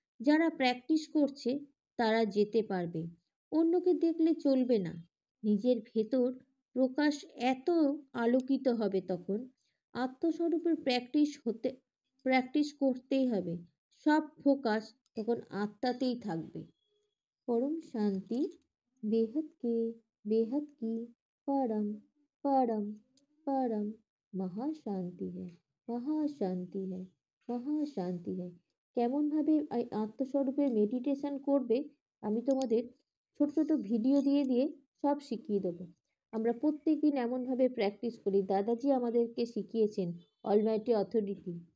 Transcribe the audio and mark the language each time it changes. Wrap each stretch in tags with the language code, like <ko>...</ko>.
<bn>যারা প্র্যাকটিস করছে তারা যেতে পারবে। অন্যকে দেখলে চলবে না। নিজের ভেতর প্রকাশ এত আলোকিত হবে তখন। আত্মস্বরূপের প্র্যাকটিস করতেই হবে। সব ফোকাস তখন আত্মাতেই থাকবে।</bn> <hi>परम शांति बेहद की परम परम परम महाशांति है, महाशांति है, महाशांति है।</hi> <bn>কেমন ভাবে আত্মস্বরূপের মেডিটেশন করবে আমি তোমাদের ছোট ছোট ভিডিও দিয়ে দিয়ে সব শিখিয়ে দেবো। আমরা প্রত্যেকদিন এমনভাবে প্র্যাকটিস করি। দাদাজি আমাদেরকে শিখিয়েছেন অলমাইটি অথরিটি।</bn>